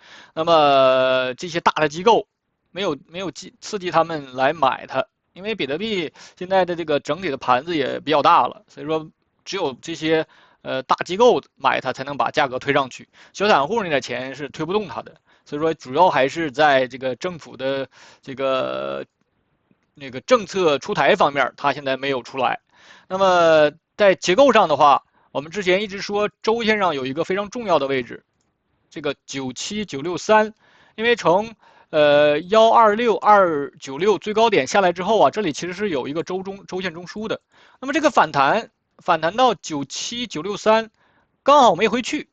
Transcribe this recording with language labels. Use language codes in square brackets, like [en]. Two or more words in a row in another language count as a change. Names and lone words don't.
[zh] 那麼這些大的機構沒有刺激他們來買它，因為比特幣現在的這個整體的盤子也比較大了，所以說只有這些大機構買它才能把價格推上去，小散戶那點錢是推不動它的。所以說，主要還是在這個政府的這個那個政策出台方面，它現在沒有出來。那麼在結構上的話，我們之前一直說周線上有一個非常重要的位置，這個97963，因為從126296最高點下來之後啊，這裡其實是有一個周線中樞的。那麼這個反彈到97963，剛好沒回去。